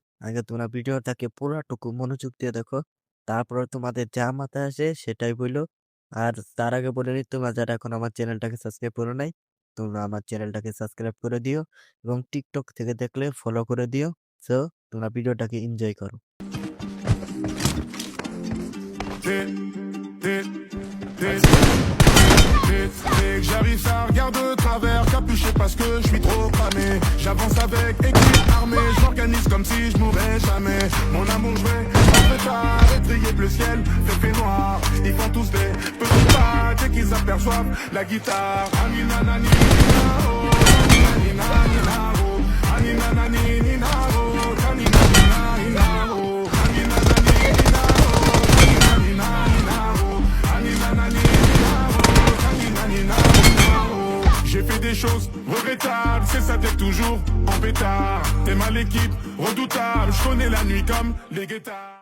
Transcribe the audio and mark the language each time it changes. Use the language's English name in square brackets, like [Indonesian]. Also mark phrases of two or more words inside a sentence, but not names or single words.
[Bangla] আগে তোমরা ভিডিওটাকে পুরাটুকু মনোযোগ দিয়ে দেখো। তারপরে তোমাদের যা মাথায় আসে সেটাই বইলো। আর তার আগে বলে নিই, তোমরা যারা এখন আমার চ্যানেলটাকে সাবস্ক্রাইব করো নাই, তোমরা আমার চ্যানেলটাকে সাবস্ক্রাইব করে দিও এবং টিকটক থেকে দেখলে ফলো করে দিও। সো তোমরা ভিডিওটাকে এনজয় করো। [French] J'arrive, ça regarde de travers, capuché parce que je suis trop cramé. J'avance avec équipe armée, je m'organise comme si je mourrais jamais. Mon amour joué, en pétard, étrier bleu ciel, fait noir. Ils font tous des petits pas dès qu'ils aperçoivent la guitare. Anina nani nina oh, anina nina oh, anina nani nina oh, anina nina nina oh, anina nani nina oh, anina nina nina oh, anina nani nina oh, anina nina nina oh. J'ai fait des choses regrettables, c'est ça d'être toujours en pétard. T'es mal l'équipe, redoutable, je connais la nuit comme les guetards.